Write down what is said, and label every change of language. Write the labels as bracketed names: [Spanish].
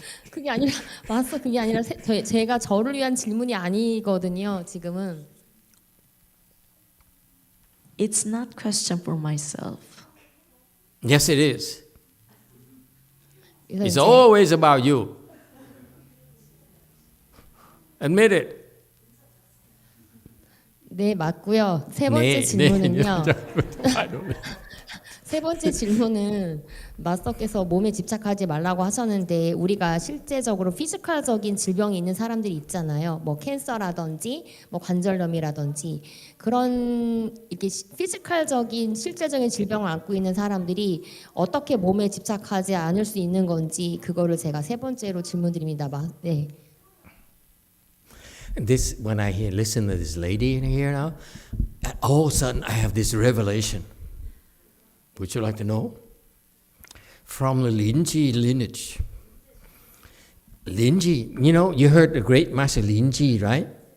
[Korean] 그게 아니라 마스터, 그게 아니라 제가 저를 위한 질문이 아니거든요. 지금은. [English] It's not question for myself. Yes, it is. It's always about you. Admit it. [Korean] 네, 맞고요. 세 번째 질문은요. 세 번째 질문은 마스터께서 몸에 집착하지 말라고 하셨는데, 우리가 실제적으로 피지컬적인 질병이 있는 사람들이 있잖아요. 뭐 캔서라든지 뭐 관절염이라든지 그런 이렇게 피지컬적인 실제적인 질병을 안고 있는 사람들이 어떻게 몸에 집착하지 않을 수 있는 건지, 그거를 제가 세 번째로 질문드립니다. 네. [English] This, when I listen to this lady in here now, all of a sudden I have this revelation. Would you like to know? From the Linji lineage. Linji, you know, you heard the great master Linji, right?